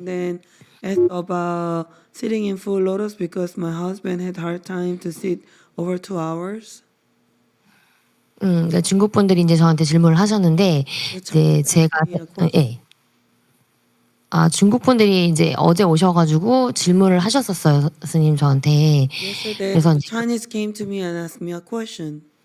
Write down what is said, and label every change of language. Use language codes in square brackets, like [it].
[en] Then asked about sitting in full lotus because my husband had hard time to sit over 2 hours. [ko] 그러니까 중국 분들이 이제 저한테 질문을 하셨는데 이제 제가 중국 분들이 이제 어제 오셔가지고 질문을 하셨었어요, 스님 저한테. 그래서 [en] Chinese came to me and asked me a question.